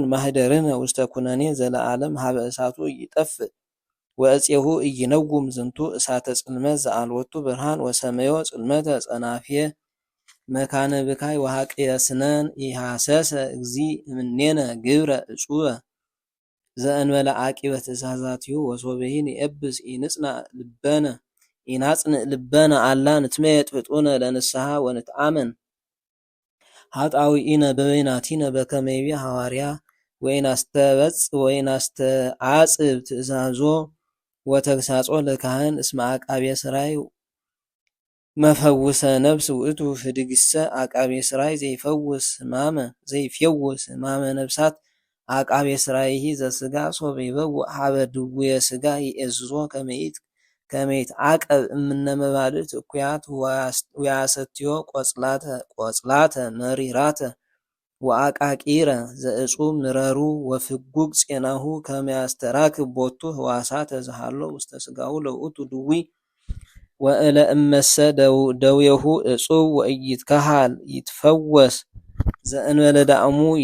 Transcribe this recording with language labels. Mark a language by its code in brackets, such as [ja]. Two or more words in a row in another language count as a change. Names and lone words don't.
[gez] ማህደርነ ውስተ ኩነኔ ዘለዓለም ሀበ እሳቱ ይጠፍእ ወእፄሁ ኢይነውም ዝንቱ እሳተ ጽልመት ዘአልወቱ ብርሃን ወሰመዮ ጽልመተ ጸናፍየ መካነ ብካይ ወሐቅየስነን ኢሐሰሰ እግዚ እምኔነ ግብረ እጹበ ዘእንበለ አቂበ ትእዛዛቲሁ ወሶበሂን የእብስ ኢናጽንዕ ልበነ አላ ንትመየጥ ፍጡነ ለንስሐ ወንትአመን ኃጣውኢነ በበይናቲነ በከመ ይቤ ሐዋርያ ወኢናስተዓጽብ ትእዛዞ ወተግሳጾ ለካህን እስመ አቃቤ ሥራይ መፈውሰ ነብስ ውእቱ ፍድግሰ አቃቤ ሥራይ ዘይፈውስ ሕማመ ነብሳት አቃቤ ሥራይሂ ዘሥጋ ሶበ ይበውእ ሀበ ድውየ ሥጋ ይእዝዞ ከመይት አቀብ እምነ መባልዕት እኩያት ወያሰትዮ ቆጽላተ መሪራተ ወአቃቂረ ዘእጹብ ምረሩ ወፍጉግ ፄናሁ ከመያስተራክብ ቦቱ ህዋሳተ ዘሃሎ ውስተ ሥጋሁ ለውእቱ ድዊ ወእለ እመሰ ደዌሁ እጹብ ወኢይትከሃል ይትፈወስ ዘእንበለ ዳእሙ